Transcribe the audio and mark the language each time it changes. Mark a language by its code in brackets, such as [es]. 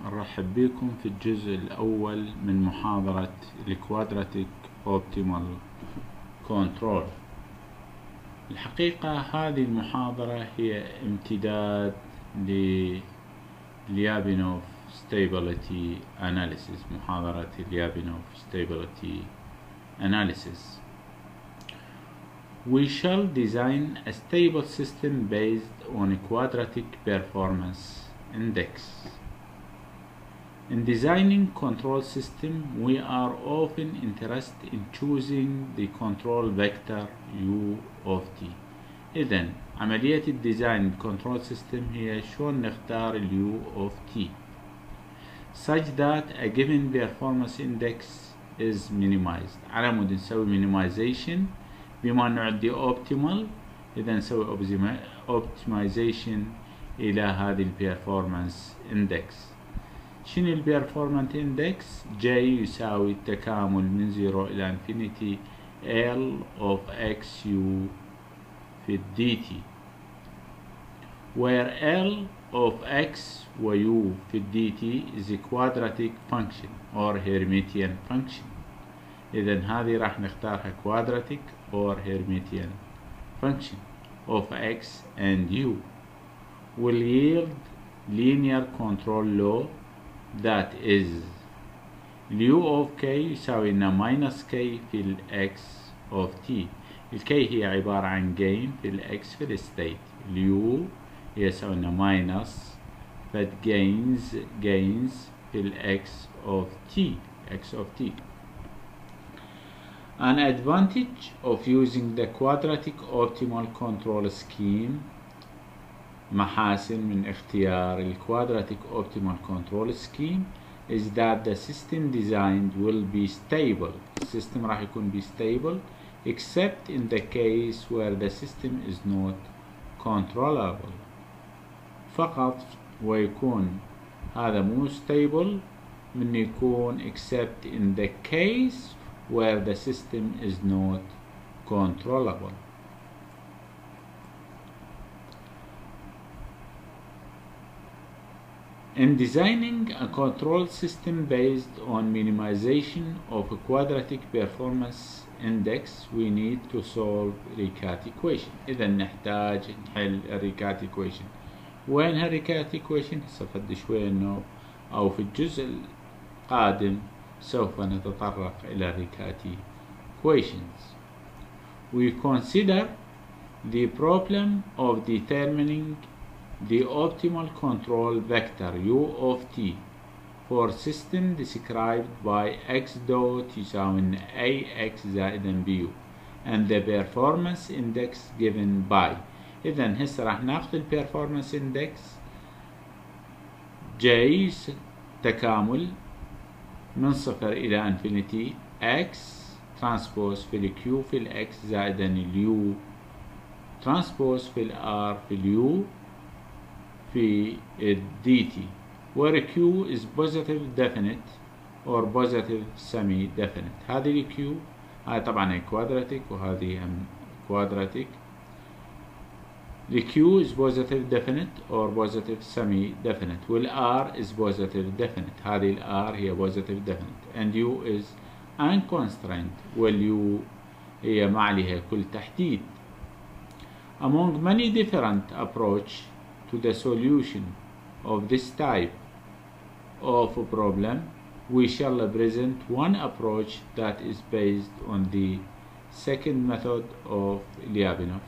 [ar] نرحب بكم في الجزء الأول من محاضرة الكوادراتيك اوبتيمال كنترول. الحقيقة هذه المحاضرة هي امتداد لليابينوف Stability Analysis، محاضرة اليابينوف Stability Analysis. [en] We shall design a stable system based on a quadratic performance index. In designing control system, we are often interested in choosing the control vector u of t. [ar] إذن عملية الديزاين [en] control system [ar] هي شلون نختار [en] u of t such that a given performance index is minimized. [ar] على مود نسوي minimization بما نعدي optimal، إذا نسوي optimization إلى هذه البيرفورمانس اندكس. شنو البيرفورمانس اندكس؟ J يساوي التكامل من 0 إلى انفينيتي [en] L of x u في dt، where L of x و u في dt is a quadratic function or Hermitian function. [ar] إذا هذه راح نختارها [en] quadratic or Hermitian function of x and u will yield linear control law that is u of k يساوي لنا minus k في ال x of t. [ar] ال k هي عبارة عن gain في ال x في ال state، ال u يساوي لنا minus فد gains في ال x of t. [en] An advantage of using the quadratic optimal control scheme، [ar] محاسن من اختيار ال [en] quadratic optimal control scheme is that the system designed will be stable. [ar] السيستم راح يكون [en] be stable except in the case where the system is not controllable. [ar] فقط ويكون هذا مو [en] stable من يكون except in the case where the system is not controllable. In designing a control system based on minimization of a quadratic performance index, we need to solve Ricat equation. [ar] إذا نحتاج نحل الريكات equation. وين هالريكات equation؟ سأفد شوي إنه أو في الجزء القادم سوف نتطرق إلى ريكات equations. [en] We consider the problem of determining the optimal control vector u of t for system described by x dot يساوي ax زائدا bu and the performance index given by. [ar] إذا هسه راح ناخذ ال performance index j تكامل من 0 إلى انفينيتي x ترانسبوز في ال q في ال x زائدا ال u ترانسبوز في ال r في ال u في ال dt [en] where q is positive definite or positive semi definite. [ar] هذه ال q هاي طبعا هي quadratic وهذه هم quadratic. [en] ال q is positive definite or positive semi definite وال r is positive definite. [ar] هذه ال r هي [en] positive definite and u is unconstrained [ar] وال u هي ما عليها كل تحديد. [en] Among many different approach to the solution of this type of a problem, we shall present one approach that is based on the second method of Lyapunov.